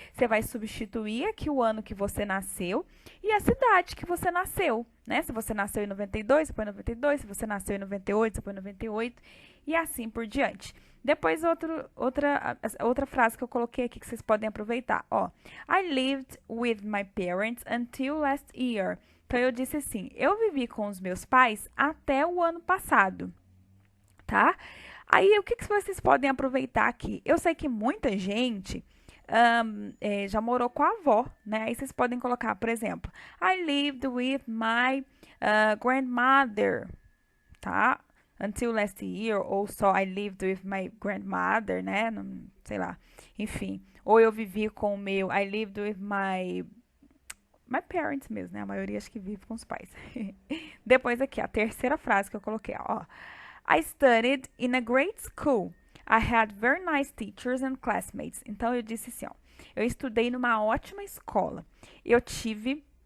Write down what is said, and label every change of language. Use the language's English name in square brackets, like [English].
[Portuguese] Você vai substituir aqui o ano que você nasceu e a cidade que você nasceu, né? Se você nasceu em 92, você põe 92. Se você nasceu em 98, você põe 98. E assim por diante. Depois, outra frase que eu coloquei aqui que vocês podem aproveitar. [English] Ó, I lived with my parents until last year. [Portuguese] Então, eu disse assim, eu vivi com os meus pais até o ano passado, tá? Aí, o que vocês podem aproveitar aqui? Eu sei que muita gente já morou com a avó, né? Aí vocês podem colocar, por exemplo, [English] I lived with my grandmother, [Portuguese] tá? [English] Until last year, [Portuguese] ou só [English] I lived with my grandmother, né? [Portuguese] Não, sei lá. Enfim. Ou eu vivi com o meu, [English] I lived with my parents [Portuguese] mesmo, né? A maioria acho que vive com os pais. Depois aqui, a terceira frase que eu coloquei, ó. [English] I studied in a great school. I had very nice teachers and classmates. [Portuguese] Então eu disse assim, ó. Eu estudei numa ótima escola. Eu tive